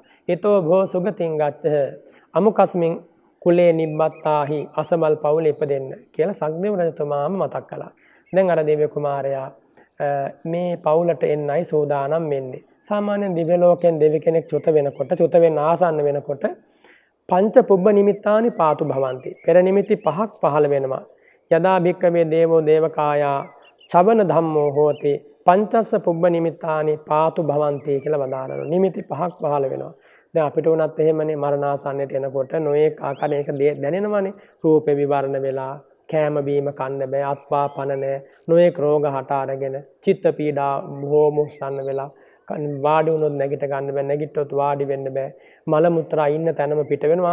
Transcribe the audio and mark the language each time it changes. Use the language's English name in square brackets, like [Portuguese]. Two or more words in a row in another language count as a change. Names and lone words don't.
[Pali] ඊතෝ භෝ සුගතින් ගච්ඡ අමුකස්මින් කුලේ නිබ්බත්තාහි [Sinhala] අසමල් පවුලේ ඉපදෙන්න කියලා සක්දේව රජතුමාම මතක් කළා. දැන් අර දිව්‍ය කුමාරයා මේ පවුලට එන්නයි සෝදානම් වෙන්නේ. සාමාන්‍යයෙන් දිව්‍ය ලෝකෙන් දෙවි කෙනෙක් චුත වෙනකොට චුත වෙන්න ආසන්න වෙනකොට [Pali] පංච පුබ්බ නිමිත්තානි පාතු භවಂತಿ. [Sinhala] පෙර නිමිති පහක් පහළ වෙනවා. [Pali] යදා භික්කවේ දේවෝ දේවකායා චවන ධම්මෝ හෝති පංචස්ස පුබ්බ නිමිත්තානි පාතු භවಂತಿ [Sinhala] කියලා වදාරනවා. නිමිති පහක් පහළ වෙනවා. දැන් අපිට උනත් එහෙමනේ මරණාසන්නයට එනකොට නොයේ ආකාරයක දැනෙනවනේ. රූපේ විවරණ වෙලා කෑම බීම කන්න බෑ, අත්පා පන නැහැ, නොයේ රෝග හට අරගෙන චිත්ත පීඩා බොහෝම උස්සන්න වෙලා වාඩි වුණොත් නැගිට ගන්න බෑ, නැගිට්ටොත් වාඩි වෙන්න බෑ, මල මුත්‍රා ඉන්න තැනම පිට වෙනවා.